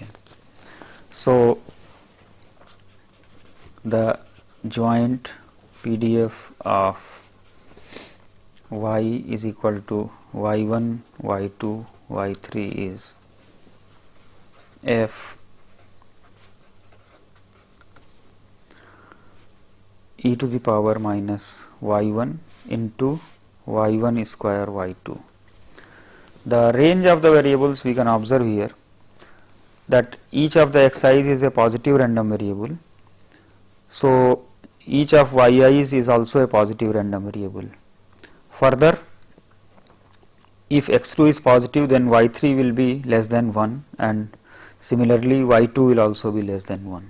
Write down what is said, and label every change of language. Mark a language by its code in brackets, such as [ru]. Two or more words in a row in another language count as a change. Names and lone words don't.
[en] So, the joint PDF of y is equal to y1, y2, y3 is f e to the power minus y1 into y1 square y2. The range of the variables we can observe here, that each of the xi's is a positive random variable. So, each of yi's is also a positive random variable. Further, if x2 is positive, then y3 will be less than 1, and similarly y2 will also be less than 1.